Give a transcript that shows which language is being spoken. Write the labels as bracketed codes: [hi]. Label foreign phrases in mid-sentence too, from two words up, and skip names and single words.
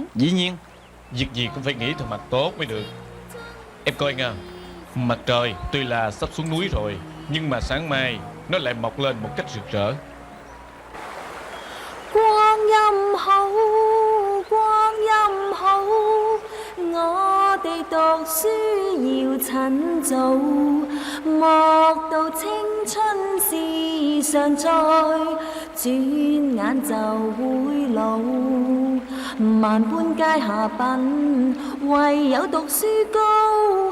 [vi] Dĩ nhiên, việc gì cũng phải nghĩ theo mặt tốt mới được. Em coi nha, mặt trời tuy là sắp xuống núi rồi, nhưng mà sáng mai nó lại mọc lên một cách rực rỡ. Quang Âm hậu, Quang Âm hậu, [yue] 我哋讀書要趁早，莫到青春時常在，轉眼就會老。萬般皆下品，唯有讀書高。